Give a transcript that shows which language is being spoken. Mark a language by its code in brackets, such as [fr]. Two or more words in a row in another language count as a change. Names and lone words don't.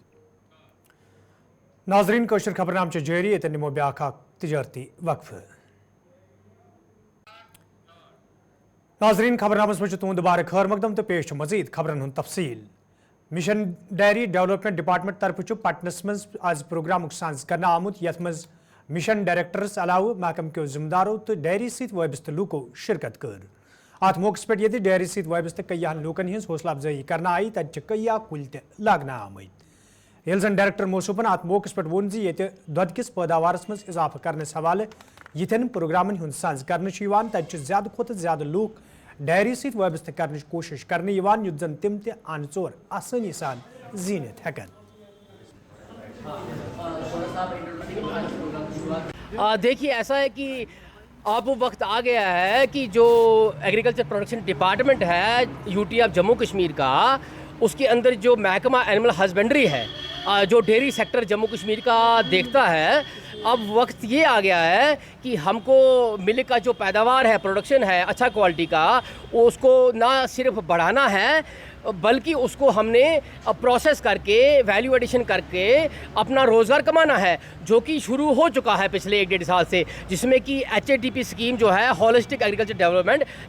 [ks] ناظرین کوشر خبرنام جاری یہ نمو بیاکھ تجارتی وقفہ. ناظرین خبرنامس مجھ تہد دوبارہ خیر مقدم تو پیش مزید خبرن ہند تفصیل. مشن ڈیری ڈیولپمنٹ ڈپارٹمنٹ طرف پٹنس مز آز پروگرام سانز کرنا آمت یت مز مشن ڈائریکٹرس علاوہ محکمہ کیو ذمہ دارو تو ڈیری ست وابستہ لوکو شرکت کر. ات موقع پہ یہ ڈیری ست وابستہ کئیہن لوکن ہز حوصلہ افزائی کرنا آئی تتہ کئیہ کل تہ لاگنا آمت. یل زن ڈائریکٹر موصوفن ات موقع پہ وون زی یہ دود کس پیداوارس مز اضافہ کرنس حوالہ یتھن پروگرامن ہند سانز کرنے تتہ زیادہ کھت زیادہ لوک ڈیری ست وابستہ کرنے کوشش کرنے یت زن تم تہ ان ژور آسانی سان زینت ہیکن. [ur] دیکھیے ایسا ہے کہ اب وہ وقت آ گیا ہے کہ جو [en] Agriculture Production Department [ur] ہے [en] UT of Jammu Kashmir [ur] کا اس کے اندر جو محکمہ [en] animal husbandry [ur] ہے جو [en] dairy sector [ur] جموں کشمیر کا دیکھتا ہے اب وقت یہ آ گیا ہے کہ ہم کو ملک کا جو پیداوار ہے پروڈکشن ہے اچھا کوالٹی کا اس کو نہ صرف بڑھانا ہے بلکہ اس کو ہم نے پروسیس کر کے [en] value addition [ur] کر کے اپنا روزگار کمانا ہے جو کہ شروع ہو چکا ہے پچھلے 1-1.5 سال سے جس میں کہ HADP اسکیم جو ہے [en] Holistic Agriculture Development